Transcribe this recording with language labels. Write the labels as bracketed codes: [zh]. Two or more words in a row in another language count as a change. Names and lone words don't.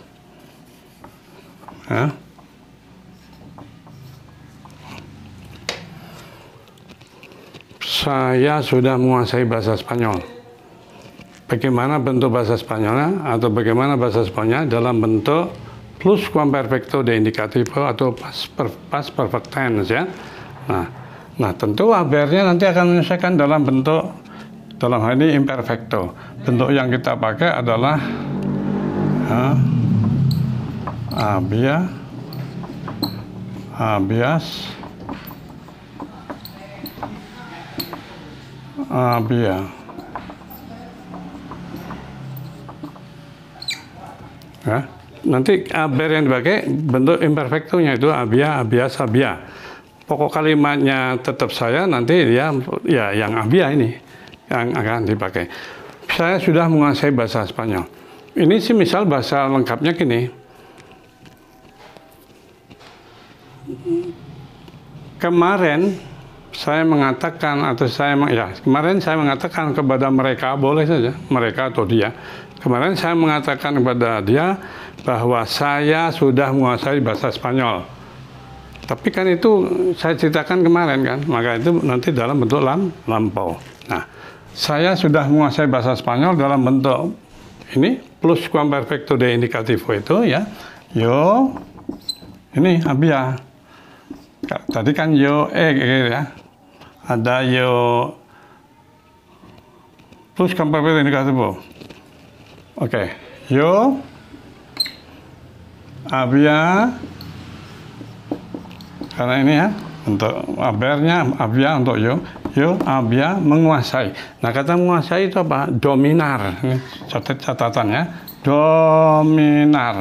[id] Ya. Saya sudah menguasai bahasa Spanyol. Bagaimana bentuk bahasa Spanyolnya atau bagaimana bahasa Spanyolnya dalam bentuk [es] pluscuamperfecto de indicativo [id] atau [en] past perfect tense [id] ya. Nah tentu verb-nya nanti akan menyelesaikan dalam bentuk, dalam hal ini imperfecto. Bentuk yang kita pakai adalah [es] había, habías, había. [id] Ya, nanti verb yang dipakai bentuk imperfectonya itu [es] había, habías, había. [id] Pokok kalimatnya tetap saya, nanti dia ya yang había ini yang akan dipakai. Saya sudah menguasai bahasa Spanyol. Ini sih misal bahasa lengkapnya gini. Kemarin saya mengatakan kemarin saya mengatakan kepada mereka, boleh saja mereka atau dia. Kemarin saya mengatakan kepada dia bahwa saya sudah menguasai bahasa Spanyol. Tapi kan itu saya ceritakan kemarin kan, maka itu nanti dalam bentuk lampau. Nah, saya sudah menguasai bahasa Spanyol dalam bentuk ini [es] pluscuamperfecto de indicativo [id] itu ya. Yo, ini había. Tadi kan yo ya. Ada [es] yo pluscuamperfecto de indicativo. [id] Oke, [es] yo había, [id] karena ini ya untuk verb-nya había untuk [es] yo había [id] menguasai. Nah, kata menguasai itu apa? Dominar. Ini catatan ya. Dominar.